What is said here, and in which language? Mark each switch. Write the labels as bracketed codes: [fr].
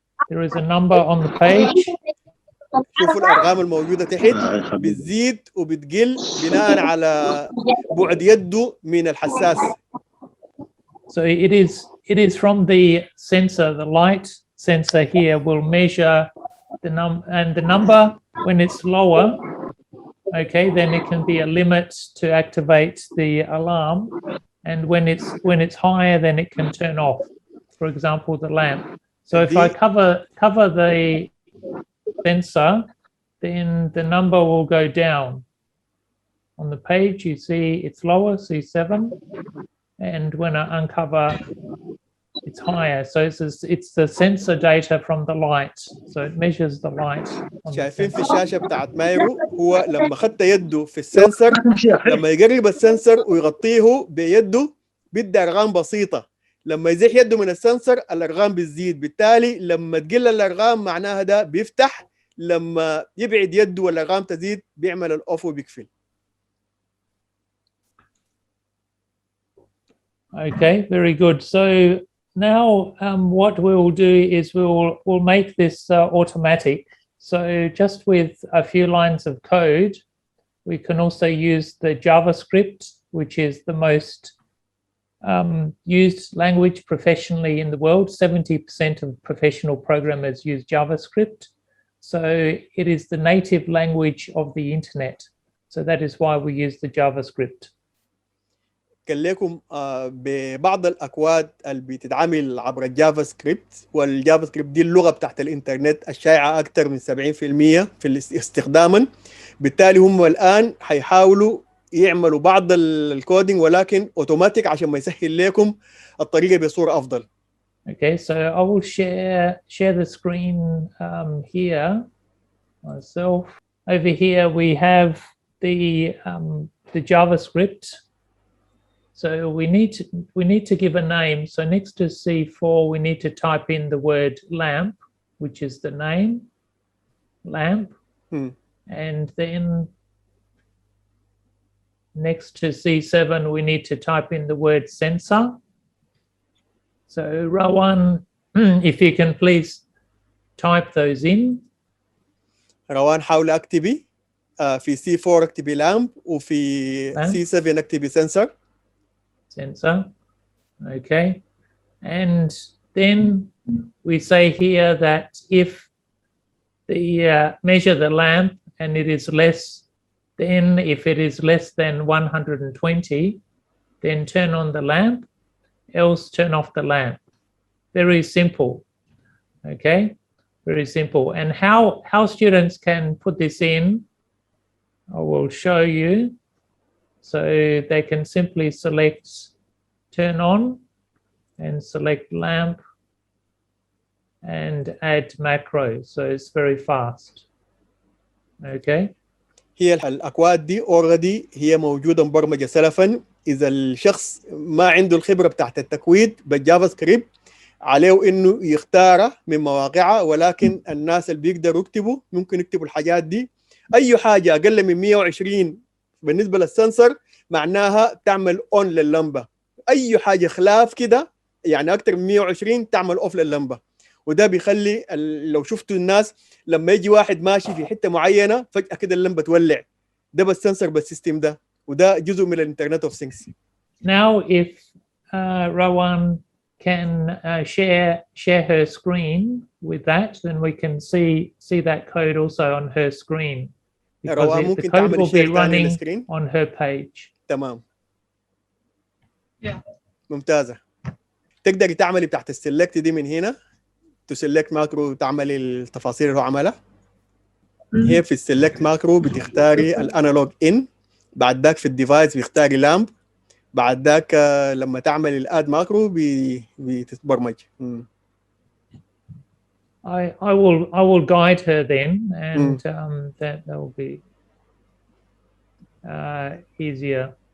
[en] There is a number on the page. [ar] شوفوا الأرقام الموجودة تحت بتزيد وبتقل بناء على بعد يده من الحساس. [en] So it is from the sensor. The light sensor here will measure the number when it's lower. Okay, then it can be a limit to activate the alarm, and when it's higher, then it can turn off. For example, the lamp. So if I cover the sensor, then the number will go down. On the page, you see it's lower, C7, and when I uncover, it's higher. So it's the sensor data from the light. So it measures the light. [ar] شايفين في الشاشة بتاعت مايرو هو لما خدت يده في السنسر، لما يقرب السنسر ويغطيه بيده بيدي أرقام بسيطة. لما يزيح يده من السنسر الأرقام بتزيد، بالتالي لما تقل الأرقام معناها ده بيفتح، لما يبعد يده والأرقام تزيد بيعمل الأوف وبيقفل. [en] Okay, very good. So now what we'll do is we'll make this automatic. So just with a few lines of code, we can also use the JavaScript, which is the most used language professionally in the world. 70% of professional programmers use JavaScript. So it is the native language of the internet. So that is why we use the JavaScript. [ar] كان لكم ببعض الأكواد اللي بتتعامل عبر الجافا سكريبت، والجافا سكريبت دي اللغة بتاعت الإنترنت الشائعة أكثر من 70% في استخداما. بالتالي هم الآن حيحاولوا يعملوا بعض الكودينج ولكن أوتوماتيك عشان ما يسهل لكم الطريقة بصورة أفضل. [en] Okay, so I will share the screen here myself. Over here we have the JavaScript. So we need to give a name. So next to C4, we need to type in the word lamp, which is the name, lamp. And then next to C7, we need to type in the word sensor. So Rawan, if you can please type those in. [ar] روان حاول اكتبي في C4 اكتبي lamp وفي C7 اكتبي sensor. [en] Sensor. Okay. And then we say here that if the measure the lamp and it is less, then if it is less than 120, then turn on the lamp, else turn off the lamp. Very simple. Okay, very simple. And how students can put this in, I will show you. So they can simply select turn on and select lamp and add macro. So it's very fast. Okay. [ar] هي الأكواد دي [en] already [ar] هي موجودة مبرمجة سلفا. إذا الشخص ما عنده الخبرة بتاعت التكويد بالجافا سكريبت عليه إنه يختاره من مواقعها، ولكن الناس اللي بيقدروا يكتبوا ممكن يكتبوا الحاجات دي. أي حاجة أقل من 120 بالنسبة للسنسر معناها تعمل أون لللمبة. أي حاجة خلاف كده يعني أكتر من 120 تعمل أوف لللمبة. وده بيخلي لو شفتوا الناس لما يجي واحد ماشي في حتة معينة فجأة كده اللمبة تولع. ده بس سنسر بالسيستم ده، وده جزء من الانترنت اوف ثينجز. [en] Now if Rawan can share her screen with that, then we can see that code also on her screen. Because the code will be running on her page. [ar] تمام. [en] Yeah. [ar] ممتازة. تقدري تعملي تحت السلكت دي من هنا تسلكت ماكرو وتعملي التفاصيل اللي هو عملها. هي في السلكت ماكرو بتختاري الانالوج ان، بعد ذاك في الديفايس بيختاري لامب، بعد ذاك لما تعملي الاد ماكرو بتتبرمج. [en] I will guide her then, and that will be easier.